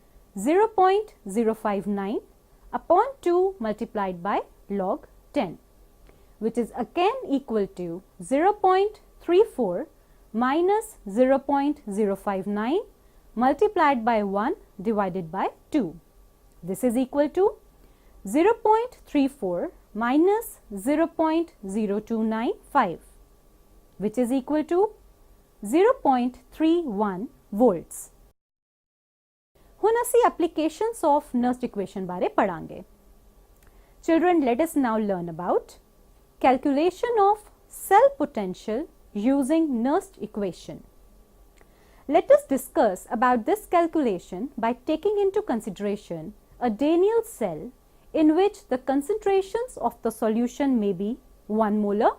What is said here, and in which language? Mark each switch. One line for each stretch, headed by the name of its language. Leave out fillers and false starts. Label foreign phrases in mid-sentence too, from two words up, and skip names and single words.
English: 0.059 upon 2 multiplied by log 10, which is again equal to 0.34 minus 0.059 multiplied by 1 divided by 2. This is equal to 0.34 minus 0.0295, which is equal to 0.31 volts.
Punjabi: ਹੁਣ ਅਸੀਂ
English: applications of NERNST equation
Punjabi: ਬਾਰੇ ਪੜਾਂਗੇ.
English: Children, let us now learn about calculation of cell potential using NERNST equation. Let us discuss about this calculation by taking into consideration a Daniell cell in which the concentrations of the solution may be 1 molar.